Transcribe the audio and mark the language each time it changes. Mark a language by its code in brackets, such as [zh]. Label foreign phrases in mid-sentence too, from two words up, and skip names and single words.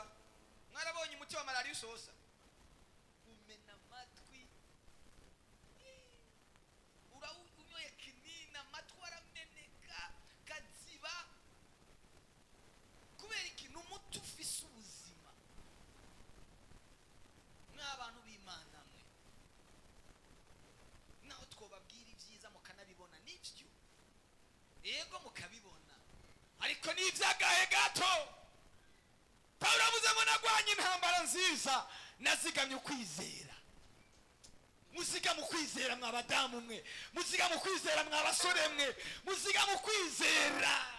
[rn] Mwarabonye umuti wa malaria usosa, umena amatwi, unyoye kinina, amatwi arameneka, kaziba. Kubera ikintu umuti ufise ubuzima. N'abantu b'Imana mwe, naho twobabwira ibyiza mukanabibona n'ibyo, yego mukabibona, ariko ni ibyagahe gato. Paulo avuze ngo nagwanye intambara nziza, nazigamye ukwizera. Muziga mu kwizera mwa badamu mwe, muziga mu kwizera mwa basore mwe, muziga mu kwizera.